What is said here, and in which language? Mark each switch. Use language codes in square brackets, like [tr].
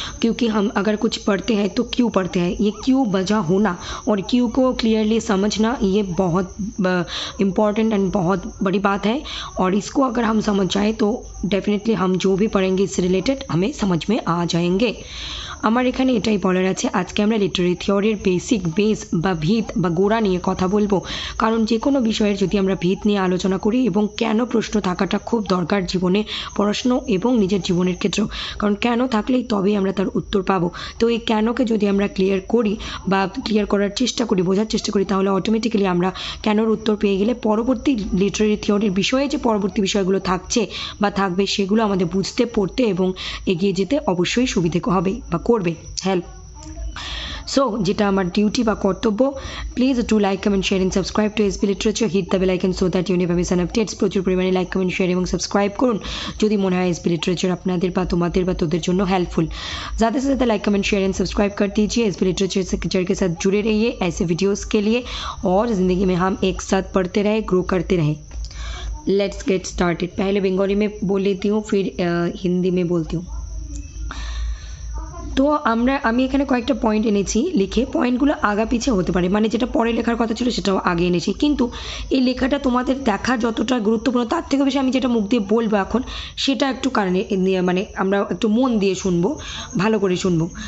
[hi] क्योंकि हम अगर कुछ पढ़ते हैं तो क्यों पढ़ते हैं, ये क्यों वजह होना और क्यों को क्लियरली समझना, ये बहुत इम्पॉर्टेंट एंड बहुत बड़ी बात है। और इसको अगर हम समझ जाए तो डेफिनेटली हम जो भी पढ़ेंगे इससे रिलेटेड हमें समझ में आ जाएंगे। [bn] আমার এখানে এটাই বলার আছে, আজকে আমরা লিটারেরি থিওরির বেসিক বেস বা ভিত বা গোড়া নিয়ে কথা বলবো। কারণ যে কোনো বিষয়ের যদি আমরা ভিত নিয়ে আলোচনা করি এবং কেন প্রশ্ন থাকাটা খুব দরকার জীবনে, পড়াশুনো এবং নিজের জীবনের ক্ষেত্রেও। কারণ কেন থাকলেই তবেই আমরা তার উত্তর পাবো। তো এই কেনকে যদি আমরা ক্লিয়ার করি বা ক্লিয়ার করার চেষ্টা করি, বোঝার চেষ্টা করি, তাহলে অটোমেটিক্যালি আমরা কেনর উত্তর পেয়ে গেলে পরবর্তী লিটারেরি থিওরির বিষয়ে যে পরবর্তী বিষয়গুলো থাকছে বা থাকবে সেগুলো আমাদের বুঝতে, পড়তে এবং এগিয়ে যেতে অবশ্যই সুবিধে হবে বা করবে হেল্প। [en] so [bn] যেটা আমার ডিউটি বা কর্তব্য, [en] Please do like, comment, share and subscribe to SB literature, hit the bell icon so that you never miss an updates. [bn] প্রচুর পরিমাণে লাইক, কমেন্ট, শেয়ার এবং সাবস্ক্রাইব করুন যদি মনে হয় एसबी लिटरेचर আপনাদের বা তোমাদের বা তোদের জন্য हेल्पफुल। [hi] ज़्यादा से ज़्यादा like, comment, share and subscribe कर दीजिए। एसबी लिटरेचर के साथ जुड़े रहिए ऐसे वीडियोस के लिए और ज़िंदगी में हम एक साथ पढ़ते रहे, ग्रो करते रहे। [en] Let's get started. [hi] पहले बंगाली में बोल लेती हूँ, फिर हिंदी में बोलती हूँ। [bn] তো আমি এখানে কয়েকটা পয়েন্ট এনেছি লিখে, পয়েন্টগুলো আগা পিছে হতে পারে, মানে যেটা পরে লেখার কথা ছিল সেটাও আগে এনেছি, কিন্তু এই লেখাটা তোমাদের দেখা যতটা গুরুত্বপূর্ণ তার থেকে বেশি আমি যেটা মুখ দিয়ে বলবো এখন সেটা একটু কারণে মানে আমরা একটু মন দিয়ে শুনবো, ভালো করে শুনবো।